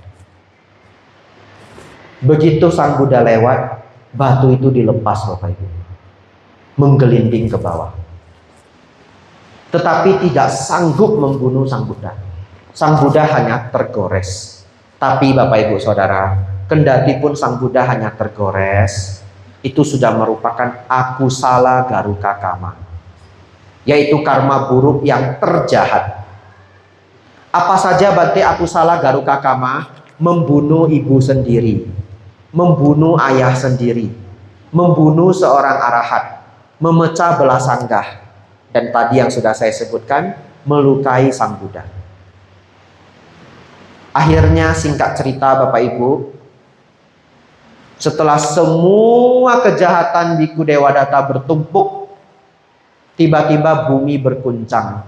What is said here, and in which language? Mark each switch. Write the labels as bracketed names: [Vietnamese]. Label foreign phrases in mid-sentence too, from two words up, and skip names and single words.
[Indonesian] Begitu Sang Buddha lewat, batu itu dilepas Bapak Ibu, menggelinding ke bawah. Tetapi tidak sanggup membunuh Sang Buddha. Sang Buddha hanya tergores. Tapi Bapak Ibu Saudara, kendati pun Sang Buddha hanya tergores, itu sudah merupakan [Pali] akusala garuka kama, [Indonesian] yaitu karma buruk yang terjahat. Apa saja Bante [Pali] akusala garuka kama? [Indonesian] Membunuh ibu sendiri, membunuh ayah sendiri, membunuh seorang arahat, memecah belah sanggah, dan tadi yang sudah saya sebutkan, melukai Sang Buddha. Akhirnya singkat cerita Bapak Ibu, setelah semua kejahatan Biku Dewadatta bertumpuk, tiba-tiba bumi berguncang.